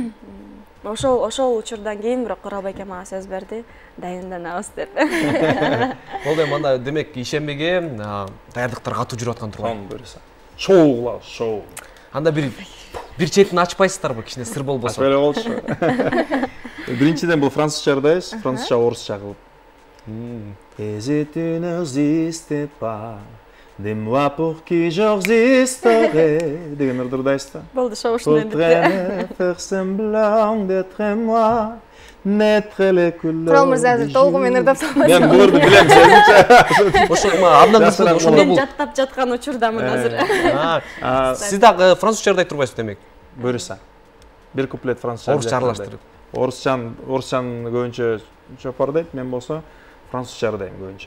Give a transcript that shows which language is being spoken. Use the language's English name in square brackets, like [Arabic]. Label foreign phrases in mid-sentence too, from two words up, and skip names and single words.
[Kyrgyz] Ошол учурдан кийин бирок Куралбек мага сөз берди, дайынданабыз деп. Болду эми анда демек ишембеге даярдыктар катуу жүрүп аткан турган. Буюрса. Шоу кылабыз, шоу. Анда бир четин ачпайсыздарбы, кичине сыр болбосо? Ачпай эле болчу. Биринчиден бул французча ырдайбыз, французча, орусча кылып. [French] Et je n'existe pas, dis-moi pour qui j'existerai [Kyrgyz] деген ырды ырдайбыз да. Болду, шоу ушундай битти. [French] Faire semblant d'être moi, n'être les couleurs. [Kyrgyz] Курал мырза азыр толугу менен ырдап салбайсыз. Мен бул ырды билем сөзүнчө. Ошо абдан кызык ошондо Мен бул. жаттап жаткан учурдамын азыр. Сиз дагы французча ырдай турбайсыз демек? Буюрса. Бир куплет французча. Орусча аралаштырып. Орусчаны көбүнчө чопор дейт, мен болсо французча ырдайм көбүнчө.